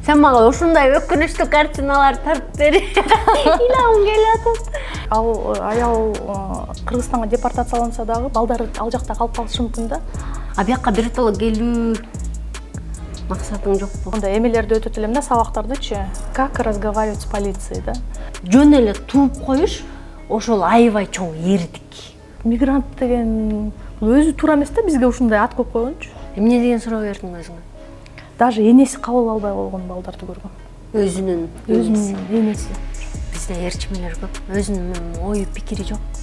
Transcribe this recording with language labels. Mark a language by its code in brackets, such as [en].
[ky] Sen mага ушундай өкүнүчтүү картиналар тартып бери. Илам келип атат. Ал аял Кыргызстанга депортацияланса дагы балдары ал жакта калып калышы мүмкүн да. А бияка биротоло келүү максатың жокпу? Онда эмелерди өтөт элем да, сабактардычы. [ru] Как разговаривать с полицией, да? [ky] Жөн эле тууп коюш ошол аябай чоң эрдик. Мигрант деген өзү туура эмес да, бизге ушундай ат коюп койгончу. Эмне деген суроо бердиң өзүңө? Даже энеси кабыл албай болгон балдарды көргөм. Өзүнүн энеси. Бизде ээрчимелер көп. Өзүнүн ою пикири жок.